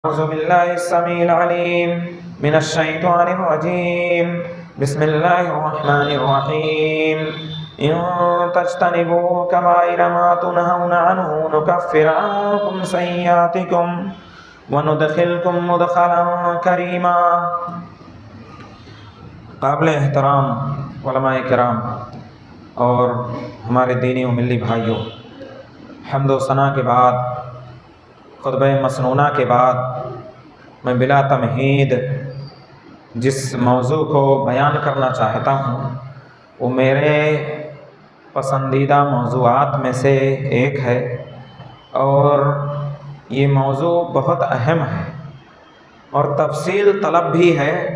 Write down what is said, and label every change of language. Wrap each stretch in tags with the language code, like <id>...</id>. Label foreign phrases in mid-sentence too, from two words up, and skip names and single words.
<ar>أعوذ بالله السميع العليم من الشيطان الرجيم بسم الله الرحمن الرحيم إن تجتنبوا كبائر ما تنهون عنه نكفر عنكم سيئاتكم وندخلكم مدخلا كريما.</ar> <ur>قابل احترام علمائے کرام اور ہمارے دینی و ملی بھائیوں، حمد و ثنا کے بعد، خطبہ مسنونہ کے بعد میں بلا تمہید جس موضوع کو بیان کرنا چاہتا ہوں وہ میرے پسندیدہ موضوعات میں سے ایک ہے اور یہ موضوع بہت اہم ہے اور تفصیل طلب بھی ہے.</ur>